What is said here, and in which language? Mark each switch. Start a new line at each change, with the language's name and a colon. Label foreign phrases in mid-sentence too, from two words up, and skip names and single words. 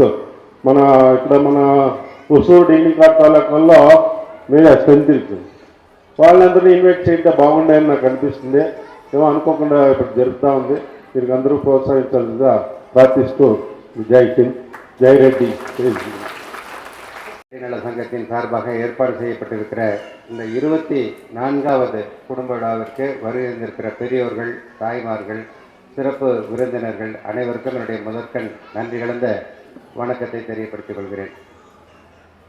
Telugu: మన ఇక్కడ మన హుసూరు డిగ్రీ తాలూకాల్లో మీద స్ట్రెంత్ ఇస్తుంది, వాళ్ళందరినీ ఇన్వైట్ చేస్తే బాగుండాయని నాకు అనిపిస్తుంది. ఏమో అనుకోకుండా ఇప్పుడు జరుగుతూ ఉంది, దీనికి అందరూ ప్రోత్సహించాలిగా ప్రార్థిస్తూ జై హింద్, జై రెడ్డి.
Tamil: நல சங்கத்தின் சார்பாக ஏற்பாடு செய்யப்பட்டிருக்கிற இந்த 24வது குடும்ப விழாவிற்கு வருகின்ற பெரியோர்கள், தாய்மார்கள், சிறப்பு விருந்தினர்கள் அனைவருக்கும் என்னுடைய முதற்கண் நன்றி கலந்த வணக்கத்தை தெரியப்படுத்திக் கொள்கிறேன்.